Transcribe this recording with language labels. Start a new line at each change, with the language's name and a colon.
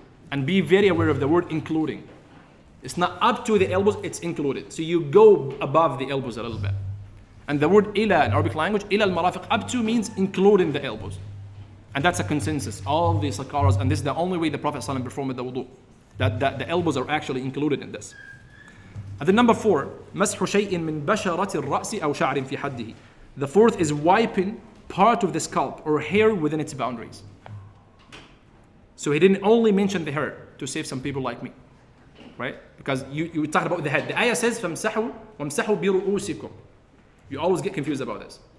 English: And be very aware of the word including. It's not up to the elbows, it's included. So you go above the elbows a little bit. And the word ila in Arabic language, ila al-marafiq, up to means including the elbows. And that's a consensus. All the sakaras, and this is the only way the Prophet ﷺ performed the wudu. That the elbows are actually included in this. And then number 4,
Arabic: مسح شيء من بشرة الرأس أو شعر في حده.
English: The fourth is wiping part of the scalp or hair within its boundaries. So he didn't only mention the hair to save some people like me, right? Because you talked about the head. The ayah says,
Arabic: فَامْسَحُوا وَامْسَحُوا بِرُؤُوسِكُمْ.
English: You always get confused about this.